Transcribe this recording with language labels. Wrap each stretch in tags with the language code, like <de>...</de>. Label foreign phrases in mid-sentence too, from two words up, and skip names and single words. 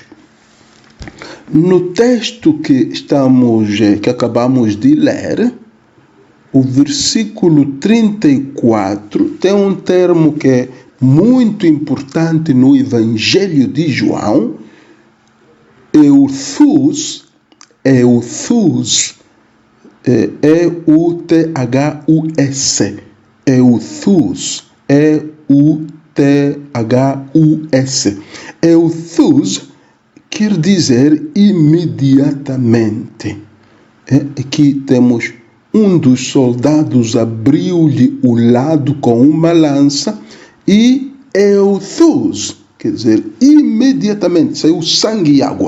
<pt>No texto que acabamos de ler, o versículo 34 tem um termo que é muito importante no Evangelho de João, euthus, E-U-T-H-U-S, euthus, E-U-T-H-U-S. Euthus quer dizer imediatamente. Aqui temos um dos soldados abriu-lhe o lado com uma lança e euthus, quer dizer, imediatamente saiu sangue e água.</pt>